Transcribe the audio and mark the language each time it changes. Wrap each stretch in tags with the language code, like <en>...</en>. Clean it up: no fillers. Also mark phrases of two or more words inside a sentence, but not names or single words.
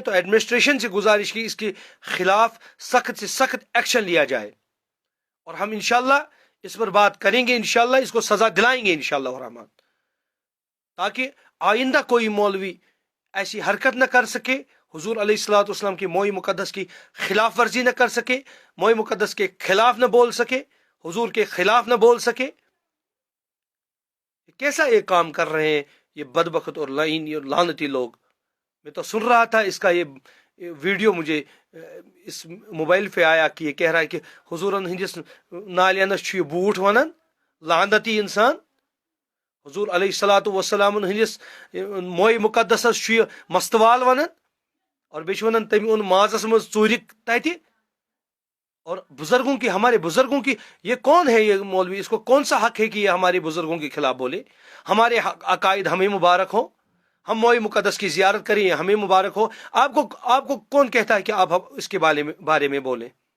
<ur>تو ایڈمنسٹریشن سے گزارش کی اس کے خلاف سخت سے سخت ایکشن لیا جائے، اور ہم انشاءاللہ اس پر بات کریں گے، انشاءاللہ اس کو سزا دلائیں گے انشاءاللہ الرحمن، تاکہ آئندہ کوئی مولوی ایسی حرکت نہ کر سکے، حضور علیہ الصلوۃ والسلام کی موئے مقدس کی خلاف ورزی نہ کر سکے، موئے مقدس کے خلاف نہ بول سکے، حضور کے خلاف نہ بول سکے۔ کیسا یہ کام کر رہے ہیں یہ بدبخت اور لعین اور لعنتی لوگ؟ میں تو سن رہا تھا اس کا یہ ویڈیو مجھے اس موبائل پہ آیا کہ یہ کہہ رہا ہے کہ</ur> <ks>حضورن ہندس نالینس یہ بوٹ ونن، لعنتی انسان، حضور علیہ الصلوۃ والسلام ہندس موئے مقدسس یہ مستوال ونن، اور بیچ ونن تم ان مازس مز ژورک تتہ،</ks> <ur>اور بزرگوں کی، ہمارے بزرگوں کی، یہ کون ہے یہ مولوی، اس کو کون سا حق ہے کہ یہ ہمارے بزرگوں کے خلاف بولے؟ ہمارے عقائد ہمیں مبارک ہو، ہم موئے مقدس کی زیارت کریں، ہمیں مبارک ہو، آپ کو کون کہتا ہے کہ آپ اس کے بارے میں بولیں؟</ur>